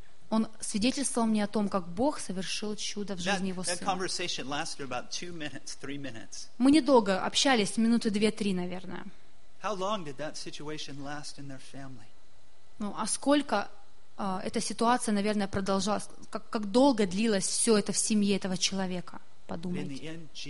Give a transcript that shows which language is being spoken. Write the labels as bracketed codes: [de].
[ru] Он свидетельствовал мне о том, как Бог совершил чудо в жизни его сына. Мы недолго общались, минуты 2-3, наверное. [en] How long did that situation last in their family? [ru] Ну, а сколько эта ситуация, наверное, продолжалась? Как долго длилось все это в семье этого человека? Подумайте.